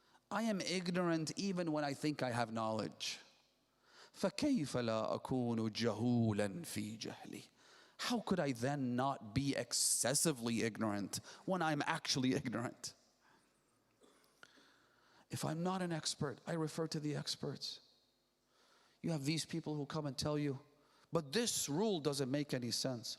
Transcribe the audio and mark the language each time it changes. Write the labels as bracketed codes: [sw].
[en] I am ignorant even when I think I have knowledge. [ar] فكيف لا أكون جهولا في جهلي. [en] How could I then not be excessively ignorant when I'm actually ignorant? If I'm not an expert, I refer to the experts. You have these people who come and tell you, but this rule doesn't make any sense.